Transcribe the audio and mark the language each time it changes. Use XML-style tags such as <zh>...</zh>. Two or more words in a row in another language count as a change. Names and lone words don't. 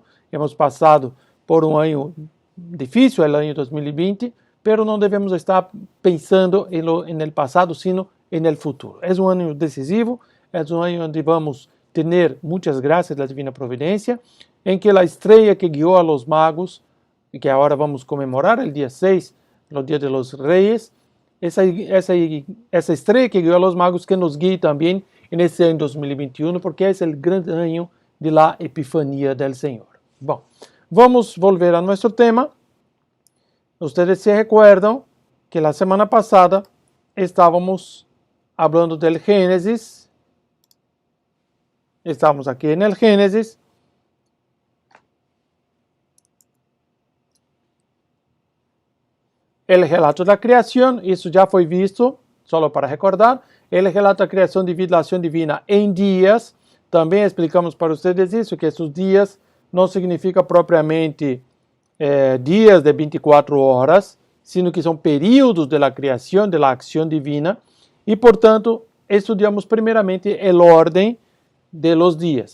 <pt>Hemos passado por um ano difícil, o ano 2020, pero não devemos estar pensando no passado, sino no futuro. É um ano decisivo, é um ano onde vamos ter muitas graças da Divina Providência, em que a estrela que guiou</pt> <es>a los magos,</es> <pt>e que agora vamos comemorar, o dia 6, o dia</pt> <es>de los Reyes,</es> <pt>essa estrela que guiou</pt> <es>a los magos</es> <pt>que nos guie também nesse ano 2021, porque é o grande ano</pt> <es>de la Epifania del</es> <pt>Senhor. Bom, vamos volver a nosso tema.</pt> <es>Ustedes se recuerdan que la semana pasada estábamos hablando del Génesis. Estamos aquí en el Génesis. El relato</es> <pt>da criação, isso já foi visto, só para recordar.</pt> <es>El relato</es> <pt>da criação devido à ação divina em dias. Também explicamos para vocês isso, que esses dias não significa propriamente dias de 24 horas, sino que são períodos da criação, da ação divina, e, portanto, estudamos primeiramente a ordem de los dias.</pt>